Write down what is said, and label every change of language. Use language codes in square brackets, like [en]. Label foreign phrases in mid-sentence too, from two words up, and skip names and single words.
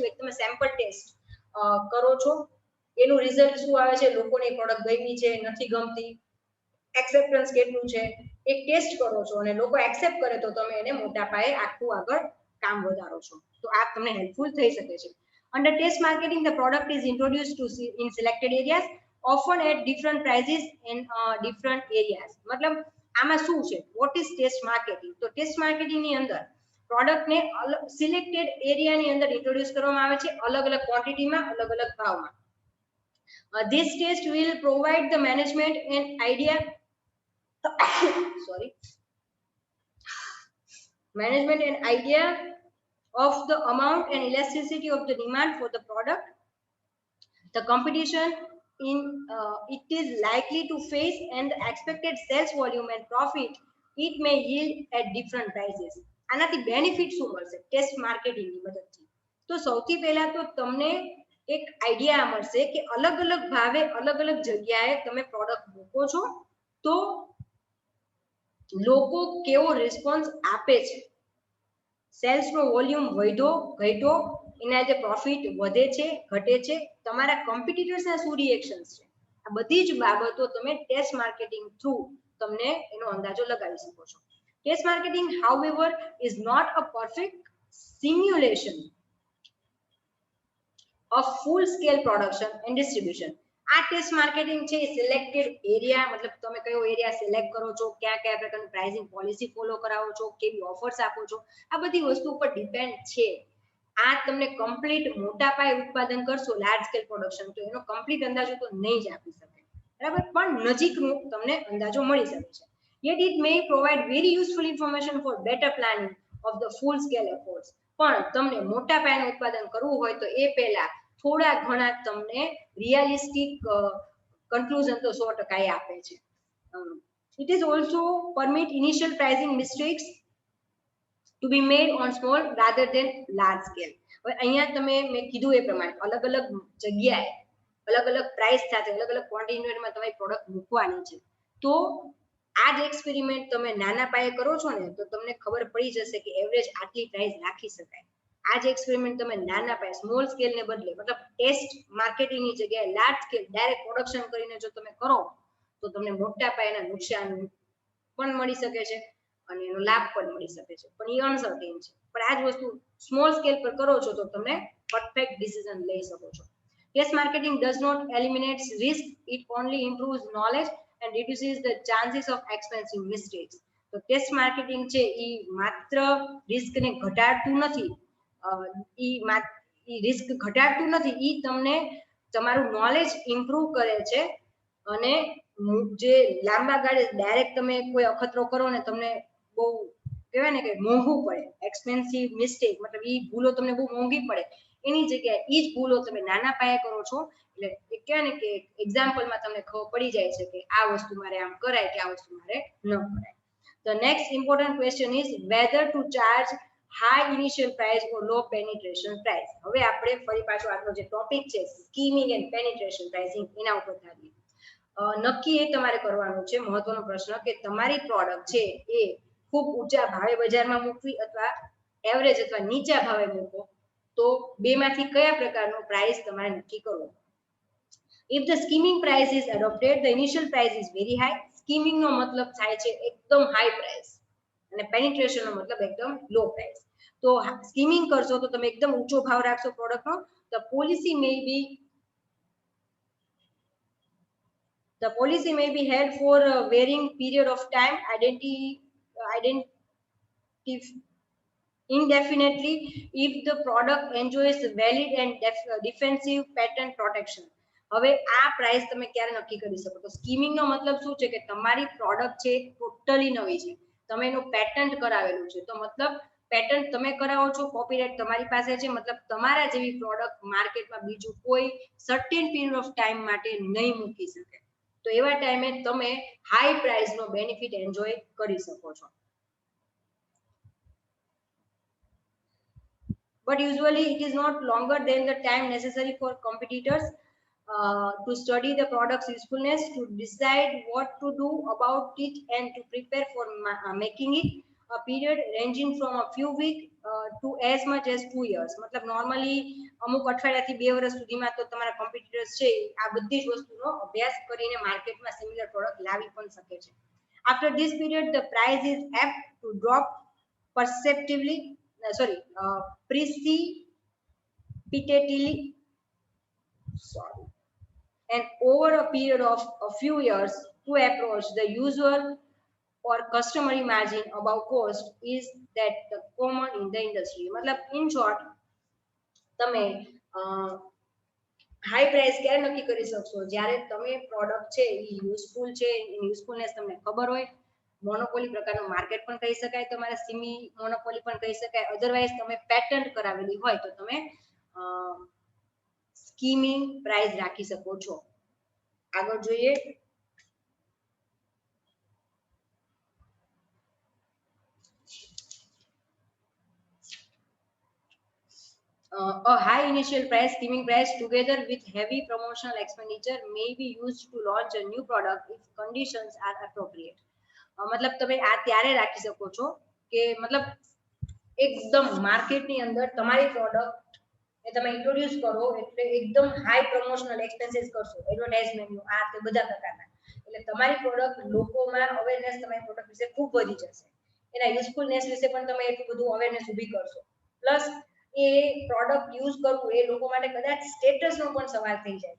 [gu] એક તમે [en] sample test [gu] કરો છો, એનું રિઝલ્ટ શું આવે છે, લોકોને પ્રોડક્ટ ગમી છે, નથી ગમતી, એક્સેપ્ટન્સ કેટલું છે, એક ટેસ્ટ કરો છો અને લોકો એક્સેપ્ટ કરે તો તમે એને મોટા પાયે આખું આગળ કામ વધારો છો. તો આ તમને હેલ્પફુલ થઈ શકે છે. [en] Under test marketing, the product is introduced to in selected areas, often at different prices in different areas. [gu] મતલબ આમાં શું છે? [en] What is test marketing? [gu] તો [en] test marketing [gu] ની અંદર પ્રોડક્ટને સિલેક્ટેડ એરિયાની અંદર ઇન્ટ્રોડ્યુસ કરવામાં આવે છે, અલગ અલગ ક્વોન્ટિટીમાં, અલગ અલગ ભાવમાં. [en] This test will provide the management an idea of the amount and elasticity of the demand for the product, the competition it is likely to face, and the expected sales volume and profit it may yield at different prices. [gu] આનાથી બેનિફિટ શું મળશે ટેસ્ટ માર્કેટિંગની મદદથી? તો સૌથી પહેલા તો તમને એક આઈડિયા મળશે કે અલગ અલગ ભાવે અલગ અલગ જગ્યાએ તમે પ્રોડક્ટ મૂકો છો તો લોકો કેવો રિસ્પોન્સ આપે છે, સેલ્સનો વોલ્યુમ વધ્યો ઘટ્યો, એના જે પ્રોફિટ વધે છે ઘટે છે, તમારા કોમ્પિટિટર્સના શું રિએક્શન્સ છે, આ બધી જ બાબતો તમે [en] test marketing through [gu] તમને એનો અંદાજો લગાવી શકો છો. [en] test marketing however is not a perfect simulation of full scale production and distribution. [gu] આ [en] test marketing [gu] છે એ [en] selected area, [gu] મતલબ તમે કયો એરિયા સિલેક્ટ કરો છો, કયા કયા પ્રકારની [en] pricing policy follow [gu] કરાવો છો, કેવી ઓફર્સ આપો છો, આ બધી વસ્તુ ઉપર ડિપેન્ડ છે. આ તમને કમ્પ્લીટ મોટા પાયે ઉત્પાદન કરશો [en] large scale production [gu] તો એનો કમ્પ્લીટ અંદાજો તો નહીં જ આપી શકે, બરાબર, પણ નજીકનો તમને અંદાજો મળી શકે છે. [en] Yet it may provide very useful information for better planning of the full scale efforts. [gu] પણ તમને મોટા પાયાનું ઉત્પાદન કરવું હોય તો એ પહેલા થોડા ઘણા તમને [en] realistic conclusion [gu] તો 100% આપે છે. [en] It is also permit initial pricing mistakes to be made on small rather than large scale. [gu] હવે અહીંયા તમે મેં કીધું એ પ્રમાણે અલગ અલગ જગ્યાએ અલગ અલગ પ્રાઇસ સાથે અલગ અલગ ક્વોન્ટિટીમાં તમારી પ્રોડક્ટ મૂકવાની છે. તો આ જ એક્સપેરિમેન્ટ તમે નાના પાયે કરો છો ને તો તમને ખબર પડી જશે કે એવરેજ આટલી પ્રાઇસ રાખી શકાય. આ જ એક્સપેરિમેન્ટ તમે નાના પાયે [en] small scale [gu] ને બદલે મતલબ ટેસ્ટ માર્કેટિંગની જગ્યાએ [en] large scale direct production [gu] કરીને જો તમે કરો તો તમને મોટા પાયાના નુકસાન પણ મળી શકે છે અને એનો લાભ પણ મળી શકે છે, પણ એ અનસર્ટેન છે. પણ આ જ વસ્તુ [en] small scale [gu] પર કરો છો તો તમે [en] perfect decision [gu] લઈ શકો છો. [en] Yes, marketing does not eliminate risk, it only improves knowledge and reduces the chances of expensive mistakes. [gu] તો [en] test marketing [gu] છે એ માત્ર રિસ્કને ઘટાડતું નથી, રિસ્ક ઘટાડતું નથી, એ તમને તમારું [en] knowledge improve [gu] કરે છે અને જે લાંબા ગાળે ડાયરેક્ટ તમે કોઈ અખતરો કરો ને તમને બહુ કહેવાય ને કે મોંઘું પડે, [en] expensive mistake [gu] મતલબ એ ભૂલો તમને બહુ મોંઘી પડે, એની જગ્યાએ એ જ ભૂલો તમે નાના પાયે કરો છો એટલે એ કહેવાય ને કે એક્ઝામ્પલમાં તમને ખબર પડી જાય છે કે આ વસ્તુ મારે આમ કરાય કે આ વસ્તુ મારે ન કરાય. [en] The next important question is whether to charge high initial price or low penetration price. [gu] હવે આપણે ફરી પાછો આપણો જે ટોપિક છે [en] skimming and penetration pricing [gu] એના ઉપર આવીએ. નક્કી એ તમારે કરવાનું છે મહત્વનો પ્રશ્ન કે તમારી પ્રોડક્ટ છે એ ખૂબ ઊંચા ભાવે બજારમાં મૂકવી અથવા એવરેજ અથવા નીચા ભાવે મૂકો, તો બેમાંથી કયા પ્રકારનો પ્રાઇસ તમારે નક્કી કરવો. [en] If the skimming price is adopted, the initial price is very high. [gu] Skimming નો મતલબ થાય છે એકદમ [en] high price [gu] અને પેનિટ્રેશન નો મતલબ એકદમ [en] low price. [gu] તો સ્કીમિંગ કરશો તો તમે એકદમ ઊંચો ભાવ રાખશો પ્રોડક્ટનો. [en] The policy may be held for a varying period of time, indefinitely if the product enjoys valid and defensive patent protection. [gu] હવે આ પ્રાઇસ તમે ક્યારે નક્કી કરી શકો? તો સ્કીમિંગ નો મતલબ શું છે કે તમારી પ્રોડક્ટ છે ટોટલી નવી છે, તમે એનું પેટન્ટ કરાવેલું છે, તો મતલબ પેટન્ટ તમે કરાવો છો, કોપીરાઇટ તમારી પાસે છે, મતલબ તમારા જેવી પ્રોડક્ટ માર્કેટમાં બીજું કોઈ [en] certain period of time [gu] માટે નહીં મૂકી શકે. તો એવા ટાઈમે તમે હાઈ પ્રાઇસનો બેનિફિટ એન્જોય કરી શકો છો. [en] But usually it is not longer than the time necessary for competitors to study the product's usefulness, to decide what to do about it and to prepare for making it. A period ranging from a few weeks to as much as 2 years. [gu] મતલબ નોર્મલી અમુક અઠવાડિયાથી 2 વર્ષ સુધીમાં તો તમારા કોમ્પિટિટર્સ છે આ બધી જ વસ્તુનો અભ્યાસ કરીને માર્કેટમાં [en] similar product [gu] લાવી પણ શકે છે. [en] After this period the price is apt to drop perceptively precipitately, and over a period of a few years to approach the usual or customary margin above cost is that the common in the industry. [gu] मतलब [en] in short [gu] તમે [en] high price [gu] ક્યારે નક્કી કરી શકશો? જ્યારે તમે પ્રોડક્ટ છે એ યુઝફુલ છે, એની યુઝફુલનેસ તમને ખબર હોય, મોનોપોલી પ્રકારનું માર્કેટ પણ કહી શકાય, તમારે [en] semi monopoly [gu] પણ કહી શકાય, અધરવાઇઝ તમે પેટન્ટ કરાવેલી હોય તો તમે [en] skimming price [gu] રાખી શકો છો. આગળ જોઈએ. [en] A high initial price, skimming price together with heavy promotional expenditure may be used to launch a new product if conditions are appropriate. [gu] મતલબ તમે આ ત્યારે રાખી શકો છો કે મતલબ એકદમ માર્કેટની અંદર તમારી પ્રોડક્ટ એ તમે ઇન્ટ્રોડ્યુસ કરો એટલે એકદમ [en] high promotional expenses [gu] કરશો, એડવર્ટાઇઝમેન્ટ આ તે બધા પ્રકારના, એટલે તમારી પ્રોડક્ટ લોકોમાં અવેરનેસ તમારી પ્રોડક્ટ વિશે ખૂબ વધી જશે, એના યુઝફુલનેસ વિશે પણ તમે એટલું બધું અવેરનેસ ઊભી કરશો, પ્લસ એ પ્રોડક્ટ યુઝ કરવું એ લોકો માટે કદાચ સ્ટેટસનો પણ સવાલ થઈ જાય.